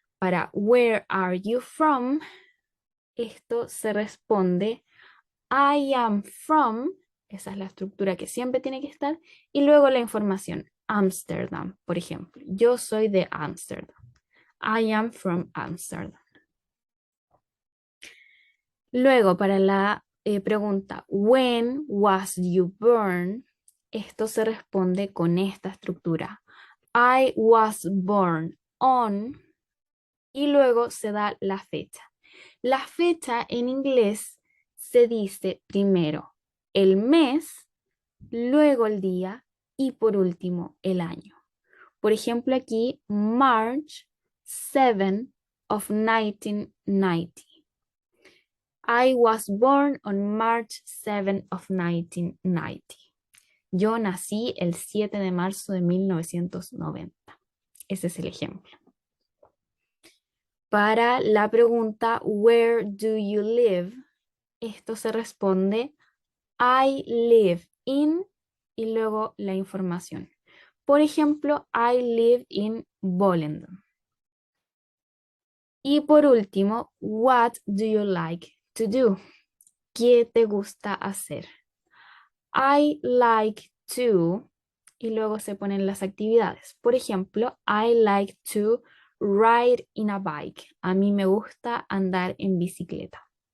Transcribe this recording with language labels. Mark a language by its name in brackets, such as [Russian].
[Spanish] Para [English] where are you from, [Spanish] esto se responde [English] I am from, [Spanish] esa es la estructura que siempre tiene que estar, y luego la información, Amsterdam, por ejemplo. Yo soy de Amsterdam. [English] I am from Amsterdam. [Spanish] Luego, para la pregunta, [English] when was you born? [Spanish] Esto se responde con esta estructura. [English] I was born on, [Spanish] y luego se da la fecha. La fecha en inglés se dice primero el mes, luego el día y por último el año. Por ejemplo, aquí, [English] March 7 of 1990. I was born on March 7 of 1990. [Spanish] Yo nací el 7 de marzo de 1990. Ese es el ejemplo. Para la pregunta, [English] where do you live? [Spanish] Esto se responde, [English] I live in, [Spanish] y luego la información. Por ejemplo, [English] I live in Volendam. [Spanish] Y por último, [English] what do you like to do? [Spanish] ¿Qué te gusta hacer? [English] I like to, [Spanish] y luego se ponen las actividades. Por ejemplo, [English] I like to ride in a bike. [Spanish] A mí me gusta andar en bicicleta.